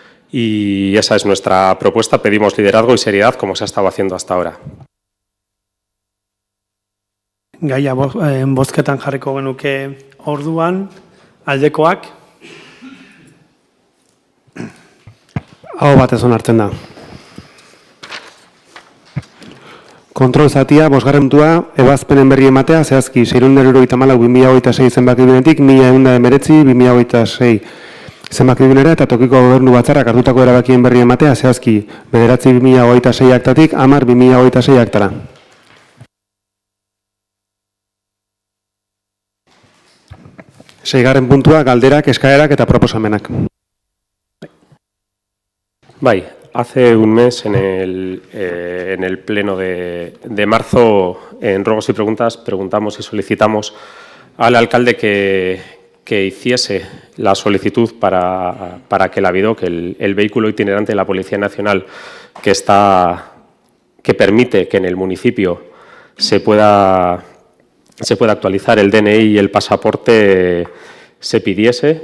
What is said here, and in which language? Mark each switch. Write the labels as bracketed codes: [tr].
[es] Y esa es nuestra propuesta. Pedimos liderazgo y seriedad como se ha estado haciendo hasta ahora. [eu] Gaia bozketan jarriko genuke orduan, aldekoak. Aho batez onartzen da. Kontrol zatia, 5. puntua, ebazpenen berri ematea, zehazki 674/2026 zenbakidunetik 1119/2026 zenbakidunera eta tokiko gobernu batzarrak hartutako erabakien berri ematea, zehazki 9/2026 aktatik 10/2026 aktara. Seigarren puntua, galderak, eskaerak eta proposamenak. [es] Hace un mes, en el pleno de marzo, en ruegos y preguntas, preguntamos y solicitamos al alcalde que hiciese la solicitud para que la VIDOC, el vehículo itinerante de la Policía Nacional que permite que en el municipio se pueda actualizar el DNI y el pasaporte, se pidiese.